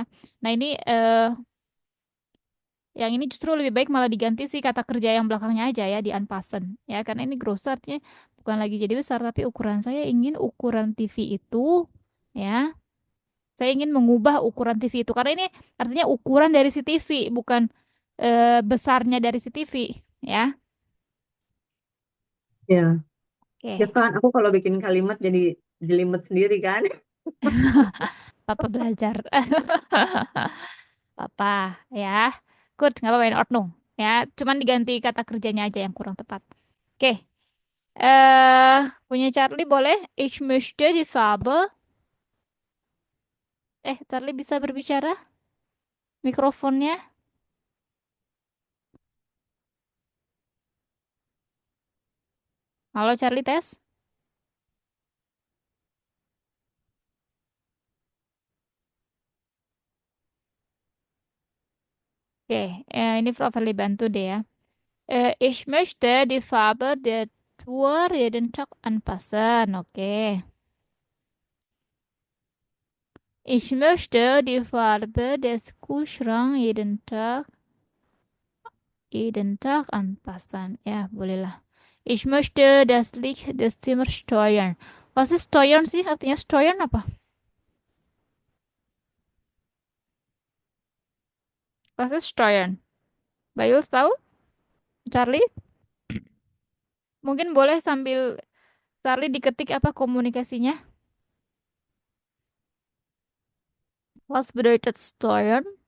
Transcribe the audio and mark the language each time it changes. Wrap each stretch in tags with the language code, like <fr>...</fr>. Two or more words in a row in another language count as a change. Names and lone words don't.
<id>Nah, ini yang ini justru lebih baik malah diganti sih kata kerja yang belakangnya aja ya di unpassen ya karena ini gross artinya bukan lagi jadi besar tapi ukuran saya ingin ukuran TV itu ya saya ingin mengubah ukuran TV itu karena ini artinya ukuran dari si TV bukan besarnya dari si TV ya. Ya, ya Oke. kan aku kalau bikin kalimat jadi jelimet sendiri kan. Papa belajar. Papa ya. Good, nggak apa-apa</id> <de>in ordnung</de> <id>ya. Cuman diganti kata kerjanya aja yang kurang tepat. Oke. Punya Charlie boleh?</id> <de>Ich möchte die Farbe.</de> <id>Charlie bisa berbicara? Mikrofonnya? Halo Charlie tes. Oke, ini Frau Verli bantu deh ya.</id> <de>Ich möchte die Farbe der Tour jeden Tag anpassen.</de> <id>Oke.</id> <de>Ich möchte die Farbe des Kühlschranks jeden Tag anpassen.</de> <id>Ja, bolehlah.</id> <de>Ich möchte das Licht des Zimmers steuern. Was ist steuern</de> <id>sih? Artinya steuern apa?</id> <de>Was ist steuern?</de> <id>Bayus tahu? Charlie? Mungkin boleh sambil Charlie diketik apa komunikasinya?</id> <de>Was bedeutet steuern?</de>